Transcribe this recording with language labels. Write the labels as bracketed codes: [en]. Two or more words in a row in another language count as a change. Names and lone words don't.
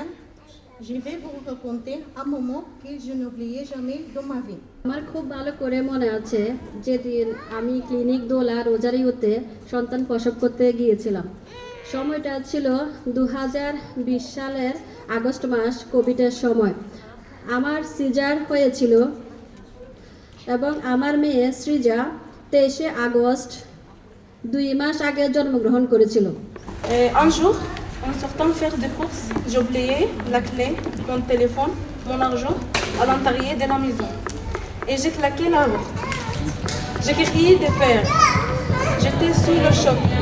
[fr] Je vais vous raconter un moment que je n'oublierai jamais dans ma vie. [bn] আমার খুব ভালো করে মনে আছে যেদিন আমি ক্লিনিক দোলা রোজারিওতে সন্তান প্রসব করতে গিয়েছিলাম। সময়টা ছিল 2020 সালের আগস্ট মাস, কোভিডের সময়। আমার সিজার হয়েছিল এবং আমার মেয়ে সৃজা 23 আগস্ট 2 মাস আগে জন্মগ্রহণ করেছিল। [fr] Un jour, en sortant faire des courses, j'ai oublié la clé, mon téléphone, mon argent à l'intérieur de la maison. Et j'ai claqué la porte. J'ai crié de peur. J'étais sous le choc.